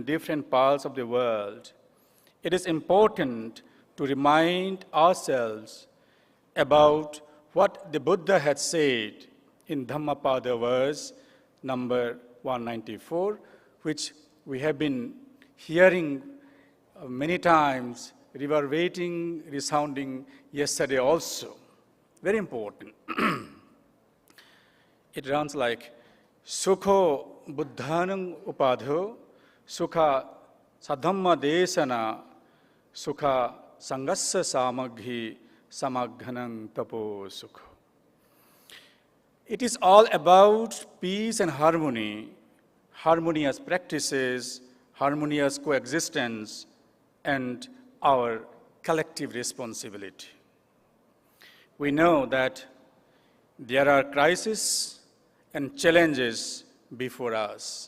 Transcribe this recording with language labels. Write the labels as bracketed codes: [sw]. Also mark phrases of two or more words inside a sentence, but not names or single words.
[en] different parts of the world, it is important to remind ourselves about what the Buddha had said in Dhammapada verse number 194, which we have been hearing many times, reverberating, resounding yesterday also. Very important. It runs like, [pi] Sukho buddhanam upadho, sukha sadhamma desana sukha sangassa samaghi samaghanang tapo sukha. [en] It is all about peace and harmony, harmonious practices, harmonious coexistence, and our collective responsibility. We know that there are crises and challenges before us.